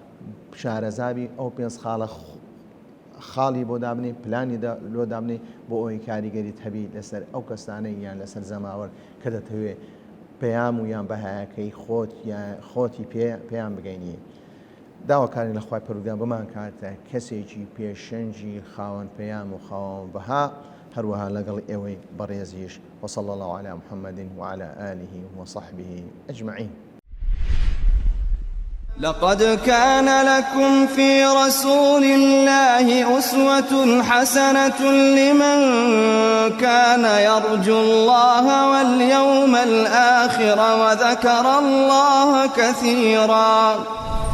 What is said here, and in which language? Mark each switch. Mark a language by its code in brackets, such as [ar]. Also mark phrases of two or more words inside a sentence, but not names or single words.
[ckb] شارەزابی ئەو پێنج خاڵە خاڵی بۆ دابنێ پلانی لۆ دابنێ بۆ ئەوەی کاریگەریت هەبی لەسەر ئەو کەسانەی یان لەسەر زەماوەر کە دەتەوێت پەیام و یان بەهایەکەی خۆتی پێیان بگەینی داواکاری لە خوای پەروەردگار بمان کاتە کەسێکی پێشەنجی خاوەن پەیام و خاوەن بەها هەروەها لەگەڵ ئێوەی بەڕێزیش [ar] وصلى الله على محمد وعلى آله وصحبه أجمعين. لقد كان لكم في رسول الله أسوة حسنة لمن كان يرجو الله واليوم الآخر وذكر الله كثيرا.